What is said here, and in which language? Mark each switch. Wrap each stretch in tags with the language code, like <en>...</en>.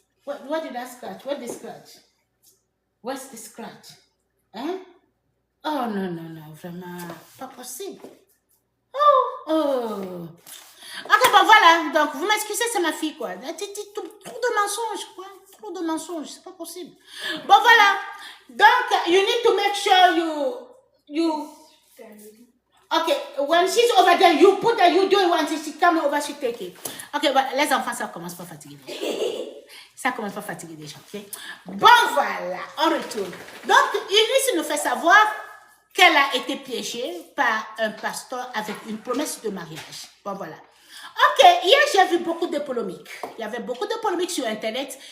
<en>What did I scratch? What did scratch? What's the scratch? Hein?</en> <fr>Oh, non, non, non, vraiment, pas possible. Oh. Ok, bon, voilà. Donc, vous m'excusez, c'est ma fille, quoi. Trop de mensonges, quoi. Trop de mensonges, c'est pas possible. Bon, voilà.</fr> <en>Donc, you need to make sure you... Okay, when she's over there, you put that you do it once she come over, she take it.</en> <fr>Ok, bon, les enfants, ça commence pas fatigué. Ça commence pas fatigué déjà, ok? Bon, voilà, on retourne. Donc, Eunice nous fait savoir qu'elle a été piégée par un pasteur avec une promesse de mariage. Bon, voilà. Ok, hier j'ai vu beaucoup de polémiques. Il y avait beaucoup de polémiques sur Internet.</fr>